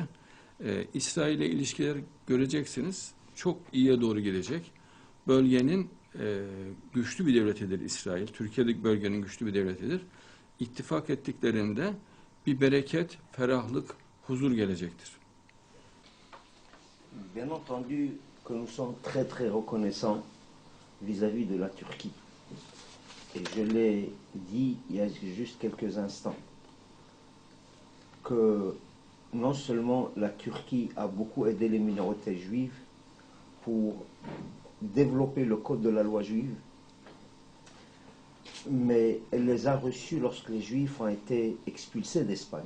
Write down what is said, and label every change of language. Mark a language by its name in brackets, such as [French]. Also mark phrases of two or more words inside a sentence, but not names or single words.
[Turkish] İsrail ile ilişkiler göreceksiniz. Çok iyiye doğru gidecek. Bölgenin güçlü bir devletidir İsrail. Türkiye'deki bölgenin güçlü bir devletidir. İttifak ettiklerinde bir bereket, ferahlık, huzur gelecektir. [French] Bien entendu que nous sommes très très reconnaissants vis-à-vis de la Turquie. Et je l'ai dit il y a juste quelques instants, que non seulement la Turquie a beaucoup aidé les minorités juives pour développer le code de la loi juive, mais elle les a reçus lorsque les Juifs ont été expulsés d'Espagne.